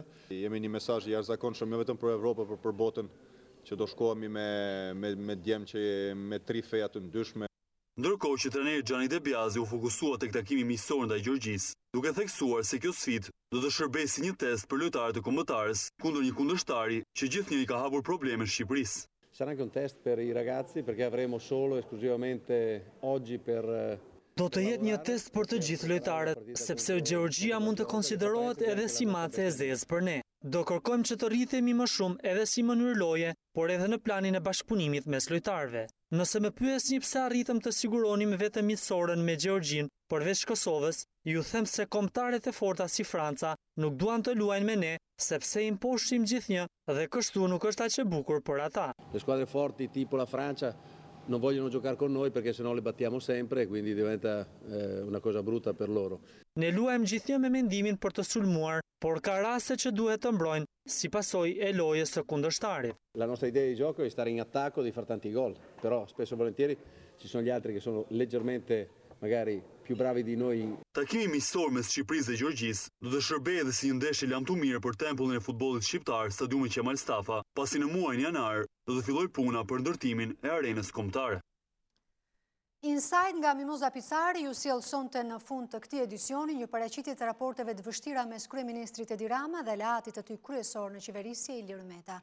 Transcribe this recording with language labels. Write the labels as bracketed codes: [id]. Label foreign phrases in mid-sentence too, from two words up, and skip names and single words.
[sq] Jemi një mesazh i jashtëzakonshëm jo vetëm për Evropën, por për botën, që do shkohemi me djem që me 3 feja të ndryshme. Ndërkohë që trajneri Gianni De Biasi u fokusua tek takimi miqësor ndaj Gjergjisë, duke theksuar se kjo sfidë do të shërbejë si një test për lojtarët e kombëtarës kundër një kundërshtari që gjithnjë i ka hapur probleme në Shqipërisë. [it] Sarà anche un test per i ragazzi perché avremo solo esclusivamente oggi per [sq] Do të jetë një test për të gjithë lojtarët, sepse Gjeorgjia mund të konsiderohet edhe si mace e zezë për ne. Do kërkojmë që të rrithemi më shumë edhe si mënyrë loje, por edhe në planin e bashkëpunimit mes lojtarëve. Nëse më pyesni pse arritëm të siguronim vetëm miqësorën me Gjeorgjin, përveç Kosovës, ju them se kombëtarët e forta si Franca nuk duan të luajnë me ne, sepse i mposhtim gjithnjë dhe kështu nuk është aq e bukur për ata. [it] le squadre forti tipo la Francia non vogliono giocare con noi perché sennò le battiamo sempre, quindi diventa una cosa brutta per loro. [sq] Ne luajmë gjithnjë me mendimin për të sulmuar, por ka raste që duhet të mbrojnë si pasojë e lojës së kundërshtarit. [it] La nostra idea di gioco è stare in attacco, di far tanti gol, però spesso e volentieri ci sono gli altri che sono leggermente magari più bravi di noi. [sq] Takimi miqësor mes Shqipërisë dhe Gjergjisë do të shërbejë edhe si një ndeshje lamtu mirë për tempullin e futbollit shqiptar, stadiumi Qemal Stafa, pasi në muajin janar do të fillojë puna për ndërtimin e arenës kombëtare. Insight nga Mimoza Picari ju sjell sonte në fund të këtij edicioni një paraqitje të raporteve të vështira mes kryeministrit Edi Rama dhe aleatit të tij kryesor në qeverisje Ilir Meta.